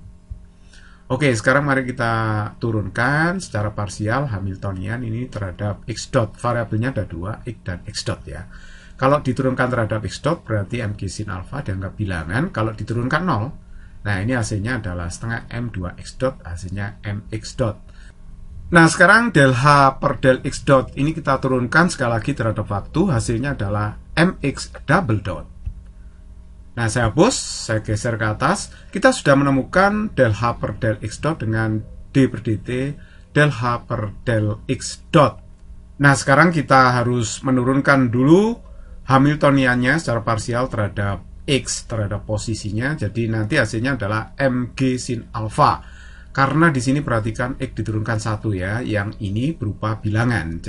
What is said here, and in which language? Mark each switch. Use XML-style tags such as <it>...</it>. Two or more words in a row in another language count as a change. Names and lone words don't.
<id>Oke, sekarang mari kita turunkan secara parsial Hamiltonian ini terhadap X dot. Variabelnya ada 2, X dan X dot ya. Kalau diturunkan terhadap X dot berarti mg sin alfa dianggap bilangan. Kalau diturunkan 0, nah, ini hasilnya adalah setengah M2X dot, hasilnya MX dot. Nah, sekarang del H per del X dot ini kita turunkan sekali lagi terhadap waktu, hasilnya adalah MX</id> <en>double dot.</en> <id>Nah, saya hapus, saya geser ke atas. Kita sudah menemukan del H per del X dot dengan D per dt del H per del X dot. Nah, sekarang kita harus menurunkan dulu Hamiltoniannya secara parsial terhadap X terhadap posisinya, jadi nanti hasilnya adalah mg sin alfa. Karena di sini perhatikan X diturunkan 1 ya, yang ini berupa bilangan.</id>